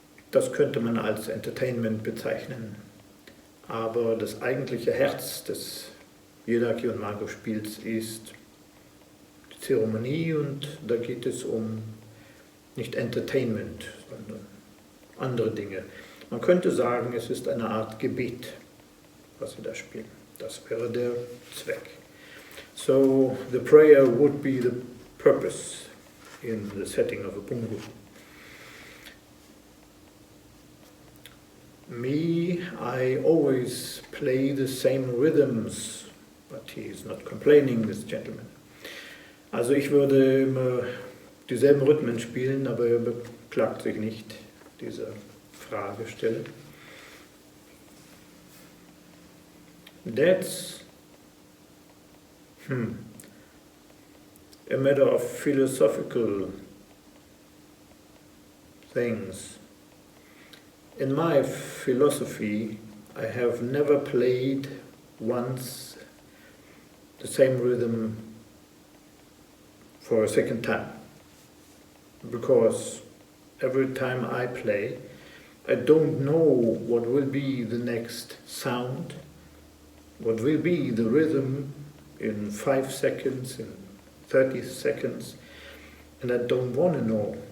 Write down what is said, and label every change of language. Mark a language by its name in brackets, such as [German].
[German] Das könnte man als Entertainment bezeichnen. Aber das eigentliche Herz des Yidaki und Mago Spiels ist die Zeremonie und da geht es um nicht Entertainment, sondern andere Dinge. Man könnte sagen, es ist eine Art Gebet, was sie da spielen. Das wäre der Zweck. [English] So, the prayer would be the purpose in the setting of a bungu. Me, I always play the same rhythms, but he is not complaining, this gentleman. [German] Also ich würde immer dieselben Rhythmen spielen, aber er beklagt sich nicht, diese Fragesteller. [English] That's a matter of philosophical things. In my philosophy, I have never played once the same rhythm for a second time, because every time I play, I don't know what will be the next sound, what will be the rhythm in 5 seconds, in 30 seconds, and I don't want to know.